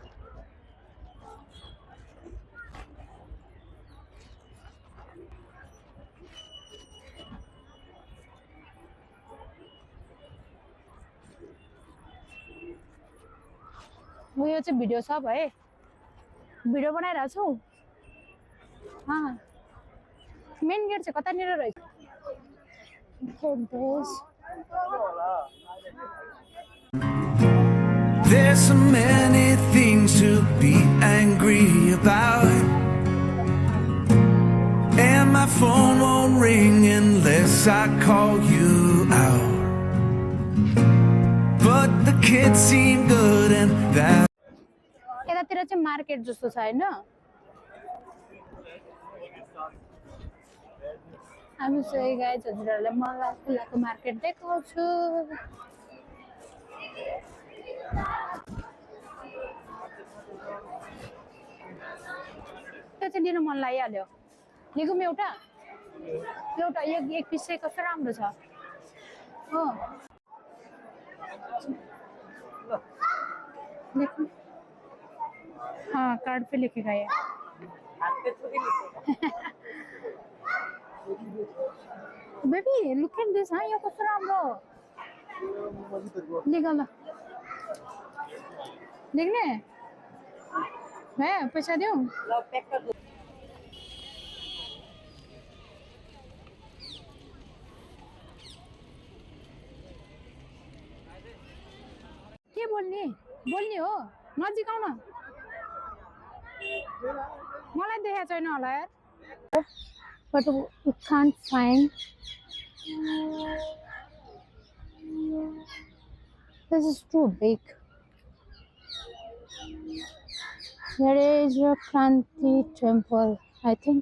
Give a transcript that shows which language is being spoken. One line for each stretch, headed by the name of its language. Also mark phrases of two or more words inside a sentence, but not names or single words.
Nepali: यो चाहिँ भिडियो छ भाइ, भिडियो बनाइरहेको छु।
English: main gate
Nepali: चाहिँ कतानिर रहेछ?
English: There's so many things to be angry about, and my phone won't ring unless I call you out. But the kids seem good and that.
Nepali: यतातिर चाहिँ मार्केट जस्तो छ हैन? हामी चाहिँ गाइज हजुरहरुलाई लाल किल्लाको मार्केट देखाउँछु। त्यो चाहिँ लिन मन लागिहाल्यो। लिगौँ एउटा एक पिस चाहिँ कस्तो राम्रो छ हो।
Hindi: हाँ, कार्ड पे लिखेगा ये।
English: baby look at this.
Hindi: हाँ, ये
Nepali: कस्तो राम्रो निकाल देख्ने है। पैसा दिउँ? के बोल्ने हो? नजिक आउन। मलाई देखाएको छैन होला यार।
English: But we can't find. This is too big. There is a Kranti temple, I think.